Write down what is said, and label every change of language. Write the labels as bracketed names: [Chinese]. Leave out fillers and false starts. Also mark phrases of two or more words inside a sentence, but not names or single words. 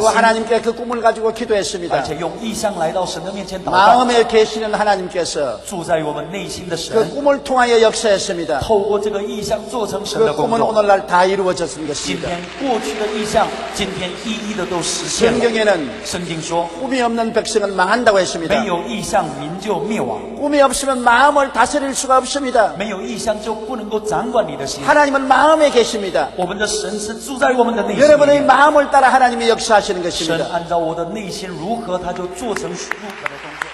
[Korean] 그리고 [Chinese] 心， [Korean] 하나님께 그 꿈을 가지고 [Chinese] 而 [Korean] 기도했습니다. [Chinese] 且用意象来到神的面前祷告。 [Korean] 마음에 계시는 하나님께서 [Chinese] 住在我们内心的神， [Korean] 그 꿈을 통하여 역사했습니다. [Chinese] 透过这个意象做成神 [Korean] 그 [Chinese] 的工 [Korean] 꿈은 [Chinese] 作。 [Korean] 오늘날 다 이루어졌는 [Chinese] 今 [Korean] 것입니다. [Chinese] 天过去的意象，今天一一的都实现了。 [Korean] 성경에는 [Chinese] 圣经说， [Korean] 꿈이 없는 백성은 망한다고 했습니다. [Chinese] 没有意象，民就灭亡； [Korean] 꿈이 없으면 마음을 다스릴 수가 없습니다. [Chinese] 没有意象，就不能够掌管你的心。 [Korean] 하나님은 마음에 계십니다. [Chinese] 我们的神是住在我们的内心里 [Korean] 여러분의 [Chinese] 面。 [Korean] 마음을 따라 하나님이 역사하시는 [Chinese] 神 [Korean] 것입니다. [Chinese] 按照我的内心如何，他就做成如何的